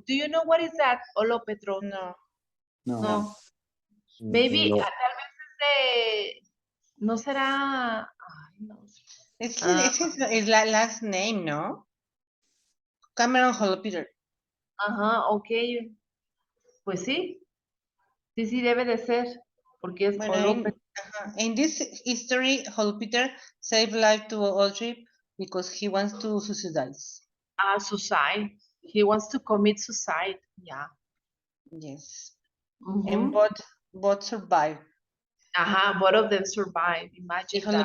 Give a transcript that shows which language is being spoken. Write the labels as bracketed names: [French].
[English] Do you know what is that, Olopetro? No. Maybe, No. [Spanish] tal vez es de, no será, ay, no sé. Es la [English] last name, [Spanish] ¿no? Cameron Hopelter. Ok. Pues sí. Sí debe de ser, porque es Olopetro. [English] In this history, Hopelter saved life to Autry because he wants to suicide. Suicide. He wants to commit suicide. Yeah. Yes. And both survived. Both of them survived. Imagine that.